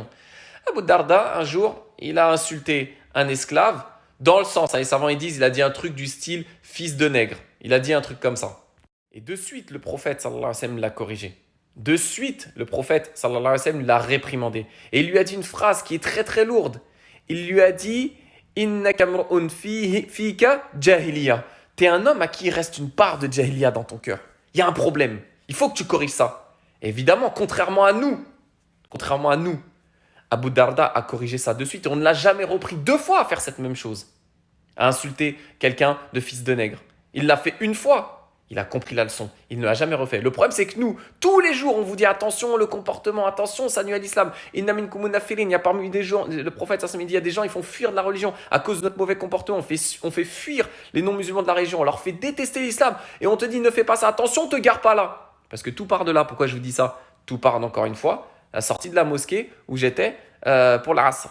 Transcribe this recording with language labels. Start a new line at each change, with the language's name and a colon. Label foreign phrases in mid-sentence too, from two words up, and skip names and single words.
French: Abu Darda, un jour, il a insulté un esclave, dans le sens, les savants ils disent, il a dit un truc du style « fils de nègre ». Il a dit un truc comme ça. Et de suite, le prophète,
Arabic: صلى الله عليه وسلم,
French: l'a corrigé. De suite, le prophète,
Arabic: صلى الله عليه وسلم,
French: l'a réprimandé. Et il lui a dit une phrase qui est très très lourde. Il lui a dit «
Arabic: إنك امرؤ فيك جاهلية ».
French: T'es un homme à qui il reste une part de jahiliya dans ton cœur. Il y a un problème. Il faut que tu corriges ça. Et évidemment, contrairement à nous, Abu Darda a corrigé ça de suite et on ne l'a jamais repris 2 fois à faire cette même chose, à insulter quelqu'un de fils de nègre. Il l'a fait une fois, il a compris la leçon, il ne l'a jamais refait. Le problème c'est que nous, tous les jours on vous dit attention le comportement, attention ça nuit à l'islam.
Arabic: إن منكم منفرين,
French: il y a parmi des gens, le prophète il y a des gens ils font fuir de la religion à cause de notre mauvais comportement, on fait fuir les non-musulmans de la religion, on leur fait détester l'islam et on te dit ne fais pas ça, attention ne te gare pas là. Parce que tout part de là. Pourquoi je vous dis ça? Tout part, encore une fois, la sortie de la mosquée où j'étais pour la Asr.